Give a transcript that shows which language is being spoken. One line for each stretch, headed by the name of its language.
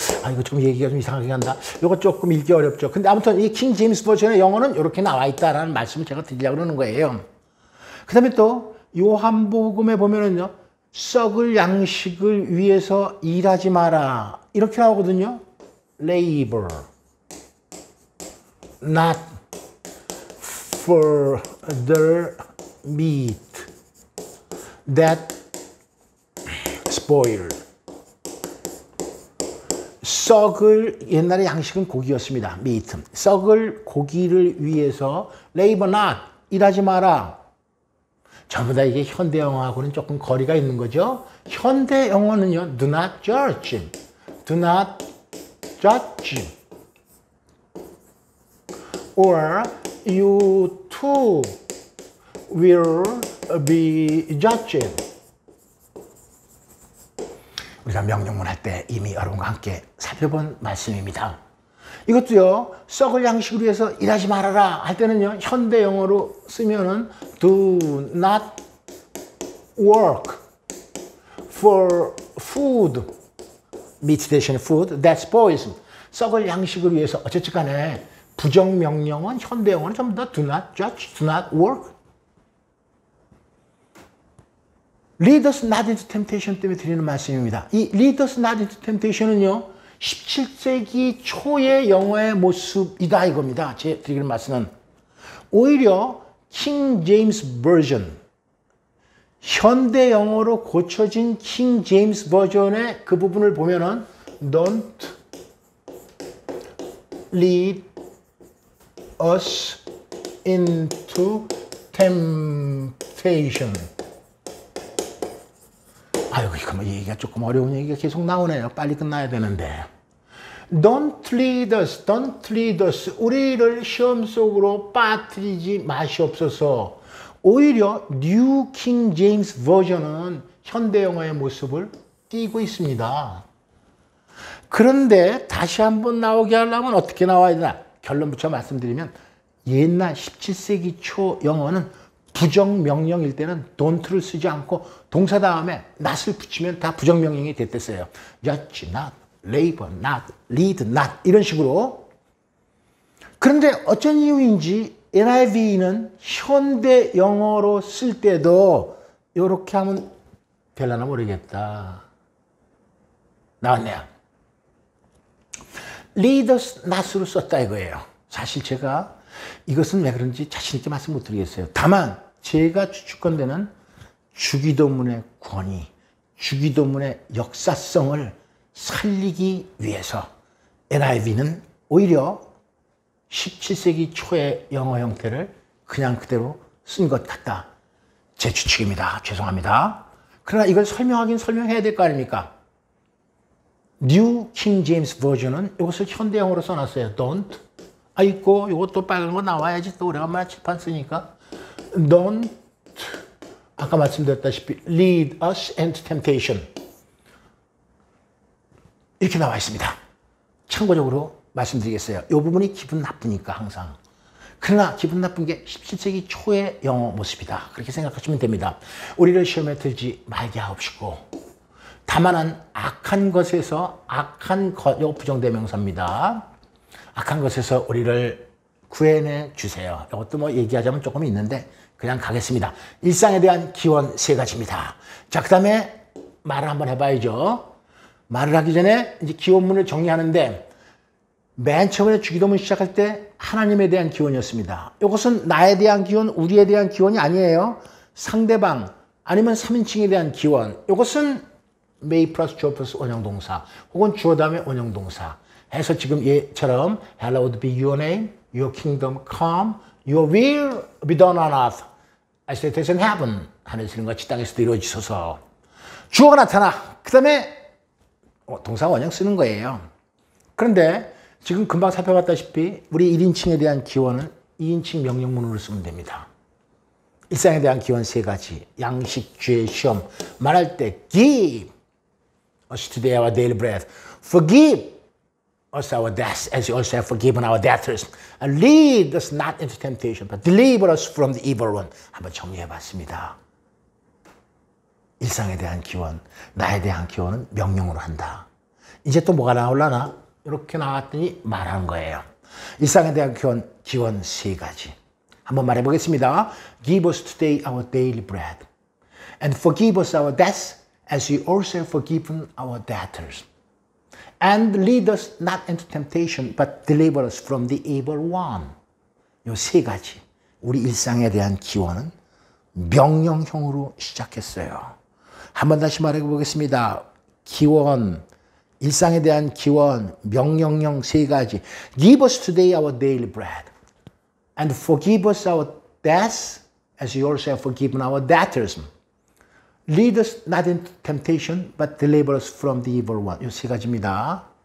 Korean: 이거 좀 얘기가 좀 이상하게 한다. 이거 조금 읽기 어렵죠. 근데 아무튼 이 킹 제임스 버전의 영어는 이렇게 나와 있다라는 말씀을 제가 드리려고 그러는 거예요. 그 다음에 또 요한복음에 보면은요. 썩을 양식을 위해서 일하지 마라. 이렇게 나오거든요.
English: labor not for the meat that spoil.
Korean: 썩을 옛날에 양식은 고기였습니다.
English: meat.
Korean: 썩을 고기를 위해서
English: labor not
Korean: 일하지 마라. 전부 다 이게 현대 영어하고는 조금 거리가 있는 거죠. 현대 영어는요.
English: do not judge. do not judge. or you too will be judged.
Korean: 우리가 명령문 할 때 이미 여러분과 함께 살펴본 말씀입니다. 이것도요. 썩을 양식을 위해서 일하지 말아라 할 때는요. 현대 영어로 쓰면은
English: do not work for food. meat
Korean: 대신에
English: food that spoils.
Korean: 썩을 양식을 위해서 어쨌든 간에 부정명령은 현대 영어는 전부 다
English: do not judge, do not work. lead us not into temptation
Korean: 때문에 드리는 말씀입니다. 이
English: lead us not into temptation은요.
Korean: 17세기 초의 영어의 모습이다 이겁니다. 제 드리는 말씀은 오히려 킹 제임스 버전 현대 영어로 고쳐진 킹 제임스 버전의 그 부분을 보면은
English: don't lead us into temptation.
Korean: 아이고, 이거 뭐 얘기가 조금 어려운 얘기가 계속 나오네요. 빨리 끝나야 되는데.
English: Don't lead us, don't lead us.
Korean: 우리를 시험 속으로 빠뜨리지 마시옵소서. 오히려 New King James 버전은 현대 영어의 모습을 띄고 있습니다. 그런데 다시 한번 나오게 하려면 어떻게 나와야 되나? 결론 붙여 말씀드리면 옛날 17세기 초 영어는 부정명령일 때는 don't를 쓰지 않고 동사 다음에 not을 붙이면 다 부정명령이 됐댔어요.
English: judge not, labor not, lead not
Korean: 이런 식으로. 그런데 어쩐 이유인지 NIV는 현대 영어로 쓸 때도 이렇게 하면 될라나 모르겠다. 나왔네요.
English: lead us not
Korean: 으로 썼다 이거예요. 사실 제가 이것은 왜 그런지 자신 있게 말씀 못 드리겠어요. 다만 제가 추측컨대는 주기도문의 권위, 주기도문의 역사성을 살리기 위해서 NIV는 오히려 17세기 초의 영어 형태를 그냥 그대로 쓴 것 같다. 제 추측입니다. 죄송합니다. 그러나 이걸 설명하긴 설명해야 될 거 아닙니까? 뉴 킹 제임스 버전은 이것을 현대형으로 써놨어요.
English: don't.
Korean: 아, 있고, 이것도 빨간 거 나와야지. 또 오래간만에 칠판 쓰니까.
English: don't.
Korean: 아까 말씀드렸다시피
English: lead us into temptation.
Korean: 이렇게 나와 있습니다. 참고적으로 말씀드리겠어요. 이 부분이 기분 나쁘니까 항상. 그러나 기분 나쁜 게 17세기 초의 영어 모습이다. 그렇게 생각하시면 됩니다. 우리를 시험에 들지 말게 하옵시고 다만 악한 것에서 악한 것, 요 부정대명사입니다. 악한 것에서 우리를 구해내 주세요. 이것도 뭐 얘기하자면 조금 있는데 그냥 가겠습니다. 일상에 대한 기원 3가지입니다. 자, 그 다음에 말을 한번 해봐야죠. 말을 하기 전에 이제 기원문을 정리하는데 맨 처음에 주기도문 시작할 때 하나님에 대한 기원이었습니다. 이것은 나에 대한 기원, 우리에 대한 기원이 아니에요. 상대방 아니면 3인칭에 대한 기원. 이것은
English: may
Korean: 플러스 주어 플러스 원형동사 혹은 주어 다음에 원형동사 해서 지금 얘처럼
English: Hallowed be your name, your kingdom come, your will be done on earth as it is in heaven.
Korean: 하늘에서 이런 같이 땅에서도 이루어지소서. 주어가 나타나. 그 다음에 동사 원형 쓰는 거예요. 그런데 지금 금방 살펴봤다시피 우리 1인칭에 대한 기원은 2인칭 명령문으로 쓰면 됩니다. 일상에 대한 기원 3가지. 양식, 죄, 시험. 말할 때
English: give us today our daily bread. Forgive us our debts as you also have forgiven our debtors. And lead us not into temptation but deliver us from the evil one.
Korean: 한번 정리해봤습니다. 일상에 대한 기원, 나에 대한 기원은 명령으로 한다. 이제 또 뭐가 나올라나? 이렇게 나왔더니 말하는 거예요. 일상에 대한 기원 3가지. 한번 말해보겠습니다.
English: Give us today our daily bread. And forgive us our debts as we also have forgiven our debtors. And lead us not into temptation but deliver us from the evil one.
Korean: 이 3가지. 우리 일상에 대한 기원은 명령형으로 시작했어요. 한번 다시 말해보겠습니다. 기원, 일상에 대한 기원, 명령형 3가지.
English: Give us today our daily bread. And forgive us our debts as we also have forgiven our debtors. Lead us not into temptation but deliver us from the evil one.
Korean: 이 3가지입니다.